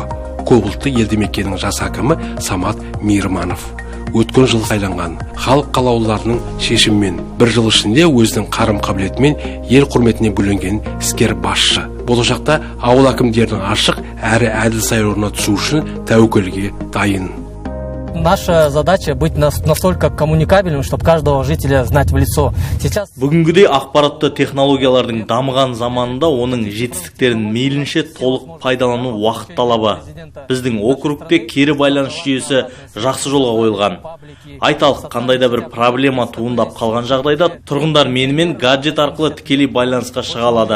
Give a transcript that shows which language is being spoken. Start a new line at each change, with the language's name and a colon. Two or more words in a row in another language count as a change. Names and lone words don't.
Kazakh: Көпұлтты елді мекеннің жас әкімі Самат Мейірманов. Өткен жыл сайланған. Халық қалаулыларының шешімімен бір жыл ішінде өзінің қарым қабілетімен ел құрметіне бөленген іскер басшы. Болашақта ауыл әкімдерінің ашық әрі әділ сайлауына түсу үшін тәуекелге дайын.
Russian: Наша задача быть настолько коммуникабельным, чтобы каждого жителя знать в лицо. Сейчас
Kazakh: бүгінгідей ақпаратты технологиялардың дамыған заманында оның жетістіктерін мейлінше толық пайдалану уақыт талабы. Біздің округте кері байланыс жүйесі жақсы жолға қойылған. Айталық, қандай да бір проблема туындап қалған жағдайда тұрғындар менімен гаджет арқылы тікелей байланысқа шыға алады.